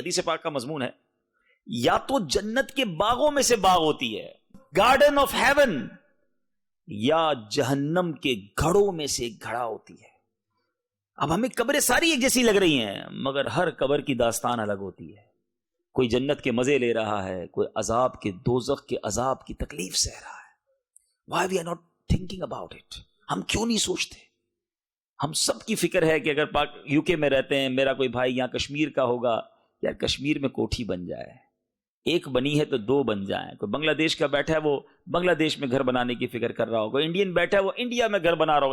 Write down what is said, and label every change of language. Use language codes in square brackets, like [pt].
[ur] حدیث پاک کا مضمون ہے, یا تو جنت کے باغوں میں سے باغ ہوتی ہے, [en] garden of heaven, [ur] یا جہنم کے گھڑوں میں سے ایک گھڑا ہوتی ہے. اب ہمیں قبریں ساری ایک جیسی لگ رہی ہیں, مگر ہر قبر کی داستان الگ ہوتی ہے. کوئی جنت کے مزے لے رہا ہے, کوئی عذاب کے, دوزخ کے عذاب کی تکلیف سہ رہا ہے. [en] Why we are not thinking about it? [ur] ہم کیوں نہیں سوچتے؟ ہم سب کی فکر ہے کہ اگر یو کے میں رہتے ہیں, میرا کوئی بھائی یہاں کشمیر کا ہوگا, یار کشمیر میں کوٹھی بن جائے, ایک بنی ہے تو 2 بن جائیں. کوئی بنگلہ دیش کا بیٹھا ہے, وہ بنگلہ دیش میں گھر بنانے کی فکر کر رہا ہو, کوئی انڈین بیٹھا ہے, وہ انڈیا میں گھر بنا رہا ہو.